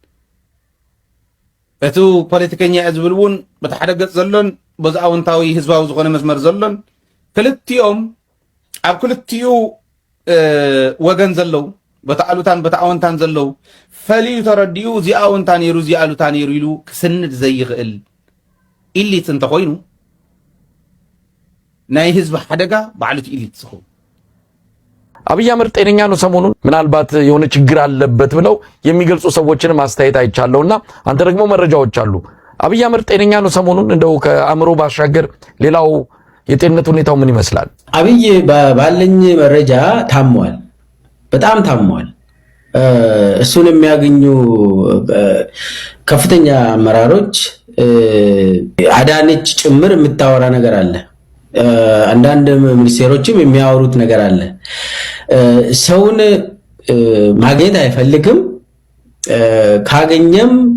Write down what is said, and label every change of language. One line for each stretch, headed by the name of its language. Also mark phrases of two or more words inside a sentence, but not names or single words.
Tigrinya: እቲ ፖለቲከኛ ዝብል እውን በቲ ሓደ ገፅ ዘሎን በዚ ኣወንታዊ ህዝባዊ ዝኾነ መስመር ዘሎን ክልቲኦም ኣብ ክልቲኡ ወገን ዘለው በተአሉታን በተአወንታን ዘለው ፈልዩ ተረዲኡ እዚ አወንታ ነይሩ እዚ አሉታ ነይሩ ኢሉ ክስንድ ዘይኽእል ኢሊት እንተኮይኑ ናይ ህዝብ ሓደጋ ባዕሉት ኢሊት ዝኸው
Amharic: አብይ አህመድ ጤነኛ ነው ሰሞኑን ምናልባት የሆነ ችግር አለበት ብለው የሚገልጹ ሰዎችን ማስተያየት አይቻለውና አንተ ደግሞ መረጃዎች አሉ አብይ አህመድ ጤነኛ ነው ሰሞኑን እንደው ከአእምሮ ባሻገር ሌላው የጤንነት ሁኔታው ምን ይመስላል አብይ ባለኝ መረጃ ታሟል በጣም ታሟል እሱን የሚያገኙ ከፍተኛ አመራሮች አዳነች ጭምር የምታወራ ነገር አለ አንዳንድ ሚኒስቴሮችም የሚያወሩት ነገር አለ ሰውን ማግኘት አይፈልግም ካገኘም